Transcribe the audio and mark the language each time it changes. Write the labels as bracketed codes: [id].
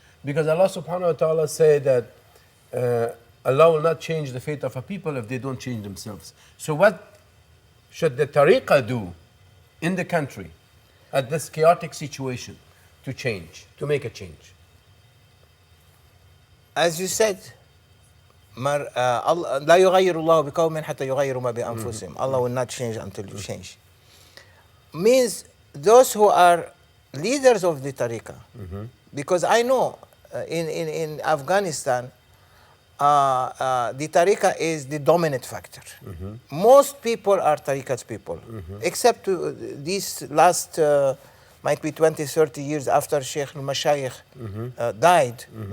[en] Because Allah subhanahu wa ta'ala said that Allah will not change the fate of a people if they don't change themselves. So what should the tariqah do in the country at this chaotic situation to change, to make a change? As you said, [ar] لا يغير الله بقوم حتى يغيروا ما بأنفسهم. [en] Allah will not change until you change. Means those who are leaders of the tariqah. Because I know in Afghanistan, the tariqah is the dominant factor. Most people are tariqat people, except these last, might be 20, 30 years after Sheikh al-Mashayikh died.